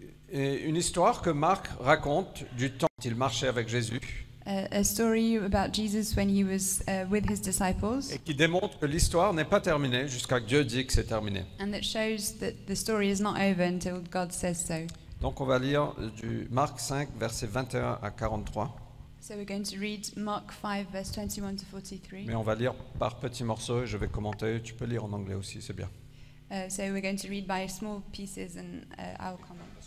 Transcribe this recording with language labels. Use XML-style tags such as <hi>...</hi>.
<fr>Et une histoire que Marc raconte du temps où il marchait avec Jésus</fr> <en>A story about Jesus when He was with His disciples,</en> <fr>et qui démontre que l'histoire n'est pas terminée jusqu'à que Dieu dit que c'est terminé.</fr> <en>and that shows that the story is not over until God says so.</en> <fr>Donc, on va lire du Marc 5, versets 21 à 43.</fr> <en>So we're going to read Mark 5, verse 21 to 43.</en> <fr>Mais on va lire par petits morceaux et je vais commenter. Tu peux lire en anglais aussi, c'est bien.</fr> <en>So we're going to read by small pieces, and I'll comment.</en>